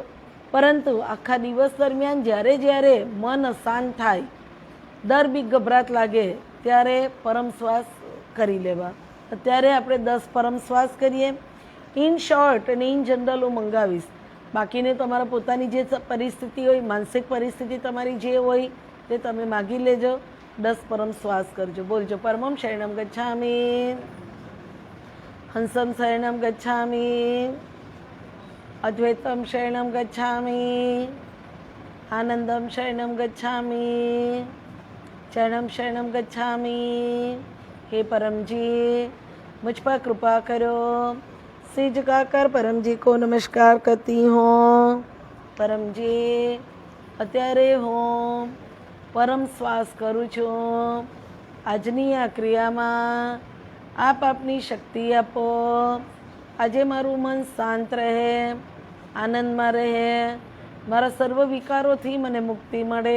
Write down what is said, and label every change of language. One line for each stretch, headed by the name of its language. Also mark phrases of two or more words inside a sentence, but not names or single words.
Gujarati: પરંતુ આખા દિવસ દરમિયાન જ્યારે જ્યારે મન અશાંત થાય, ડર બીક ગભરાટ લાગે ત્યારે પરમ શ્વાસ કરી લેવા. અત્યારે આપણે 10 પરમ શ્વાસ કરીએ.
English: in short
Gujarati: અને
English: in general
Gujarati: હું મંગાવીશ. બાકીને તમારા પોતાની જે પરિસ્થિતિ હોય, માનસિક પરિસ્થિતિ તમારી જે હોય તે તમે માગી લેજો. 10 પરમ શ્વાસ કરજો.
Sanskrit: બોલજો પરમમ શરણમ ગચ્છામિ, હંસમ શરણમ ગચ્છામિ, અદ્વૈતમ શરણમ ગચ્છામિ, આનંદમ શરણમ ગચ્છામિ, ચરણમ શરણમ ગચ્છામિ.
Hindi: हे परमजी मुझ पर कृपा करो. सिर झुकाकर परमजी को नमस्कार करती हूँ.
Gujarati: परमजी અત્યારે હું પરમ શ્વાસ કરું છું. આજની આ ક્રિયામાં આપ આપની શક્તિ આપો. આજે મારું મન શાંત રહે, આનંદમાં રહે, મારા સર્વ વિકારોથી મને મુક્તિ મળે.